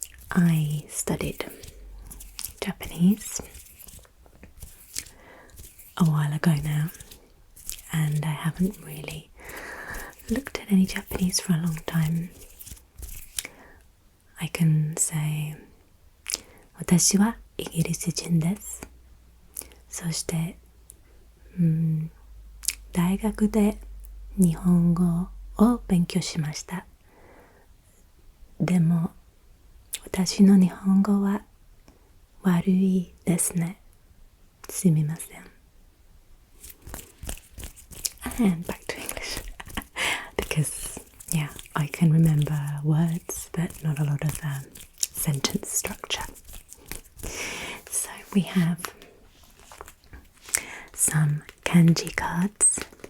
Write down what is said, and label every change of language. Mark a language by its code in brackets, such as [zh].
[en] I studied Japanese a while ago now, and I haven't really looked at any Japanese for a long time. I can say [ja] 私はイギリス人です。そして、大学で日本語を勉強しました。でも私の日本語は悪いですね。すみません。 [en] And back to English because I can remember words but not a lot of sentence structure. So we have some kanji cards.